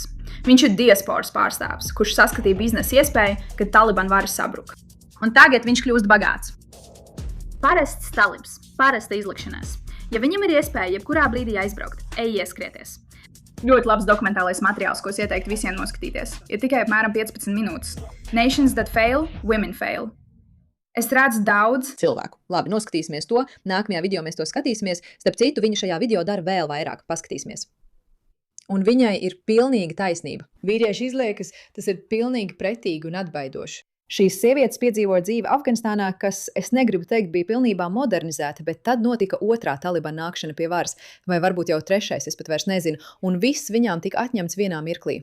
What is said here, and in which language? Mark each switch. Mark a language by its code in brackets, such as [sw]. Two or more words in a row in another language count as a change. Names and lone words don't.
[lv] Viņš ir diasporas pārstāvis, kurš saskatīja biznesa iespēju, kad Taliban vara sabruka. Un tagad viņš kļūst bagāts. Parasts talibs, parasta izlikšanās. Ja viņam ir iespēja jebkurā brīdī aizbraukt, ej ieskrieties. Ļoti labs dokumentālais materiāls, ko es ieteiktu visiem noskatīties. Ir tikai apmēram 15 minūtes. [en] Nations that fail, women fail. [lv] Es redzu daudz cilvēku. Labi, noskatīsimies to. Nākamajā video mēs to skatīsimies. Starp citu, viņa šajā video dara vēl vairāk. Paskatīsimies. Un viņai ir pilnīga taisnība. Vīrieši izliekas, tas ir pilnīgi pretīgi un atbaidoši. Šīs sievietes piedzīvoja dzīvi Afganistānā, kas, es negribu teikt, bija pilnībā modernizēta, bet tad notika otrā Talibana nākšana pie varas, vai varbūt jau trešais, es pat vairs nezinu, un viss viņām tika atņemts vienā mirklī.